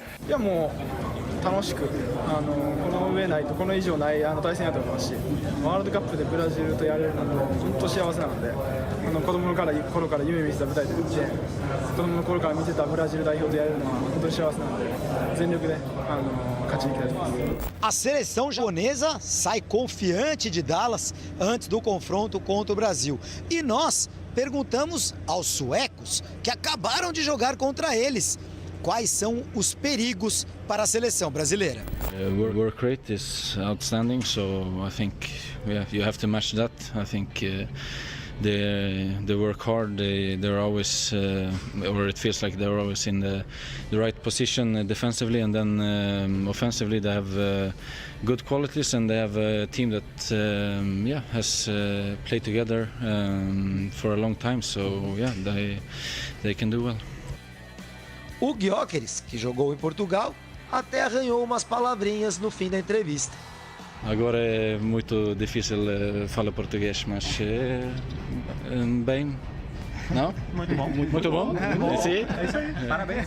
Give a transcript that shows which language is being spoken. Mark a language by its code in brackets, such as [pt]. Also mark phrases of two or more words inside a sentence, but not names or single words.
[ja] いやもう楽しくこの上ないとこの以上ない対戦だと思いますし、ワールドカップでブラジルとやれるので本当幸せなので、子供の頃から夢見てた舞台で子供の頃から見てたブラジル代表とやれるのは本当に幸せなので全力で勝ちに行きたいと思います。 [pt] A seleção japonesa sai confiante de Dallas antes do confronto contra o Brasil. E nós perguntamos aos suecos que acabaram de jogar contra eles quais são os perigos para a seleção brasileira. [en] Work rate is outstanding, so I think you have to match that. I think they work hard. They're always, or it feels like they're always in the right position defensively, and then offensively they have good qualities, and they have a team that has played together for a long time. So yeah, they can do well. [pt] O Gyökeres, que jogou em Portugal, até arranhou umas palavrinhas no fim da entrevista. Agora é muito difícil falar português, mas bem. Não? Muito bom. Muito bom? Sim? É isso aí. Parabéns.